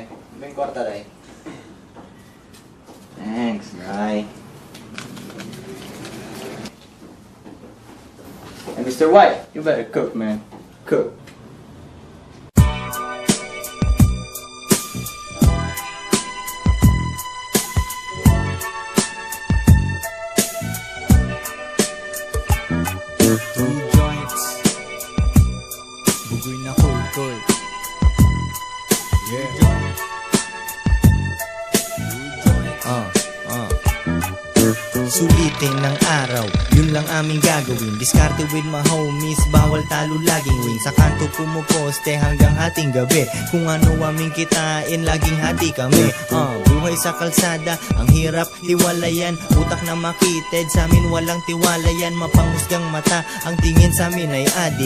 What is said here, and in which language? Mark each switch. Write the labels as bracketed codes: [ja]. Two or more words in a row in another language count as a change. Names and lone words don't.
[ceb] May kwarta, Day. Thanks, Day. [en] And Mr. White, you better cook, man. [ceb] Cook. Bugoy na koy. [en] Yeah. [tl] Sulitin ng araw, yun lang aming gagawin. [en] Diskarte with my homies, [tl] bawal talo laging win. Sa kanto pumuposte hanggang hating gabi. Kung ano aming kitain, laging hati kami. Buhay sa kalsada, ang hirap hiwalayan. Utak na makitid, sa amin walang tiwala yan. Mapanghusgang mata, ang tingin sa amin ay adik.